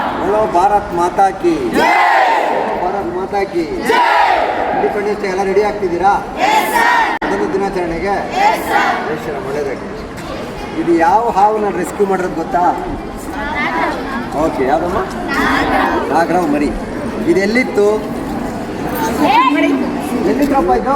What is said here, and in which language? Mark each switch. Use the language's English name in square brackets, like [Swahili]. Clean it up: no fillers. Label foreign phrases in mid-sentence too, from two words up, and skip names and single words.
[Hindi] बोलो भारत माता की जय, भारत माता की जय। [English] Independence Day [Kannada] ಎಲ್ಲ ರೆಡಿ ಆಗ್ತಿದ್ದೀರಾ? ಅದೊಂದು ದಿನಾಚರಣೆಗೆ [Hindi] जय श्रीराम. [Kannada] ಒಳ್ಳೆಯದಾಗಿ. ಇದು ಯಾವ ಹಾವನ್ನ ರೆಸ್ಕ್ಯೂ ಮಾಡೋದು ಗೊತ್ತಾ? ಓಕೆ, ಯಾವುದಮ್ಮ? ನಾಗರಾವ್ ಮರಿ. ಇದು ಎಲ್ಲಿತ್ತು? ಎಲ್ಲಿದ್ರಪ್ಪ ಇದು?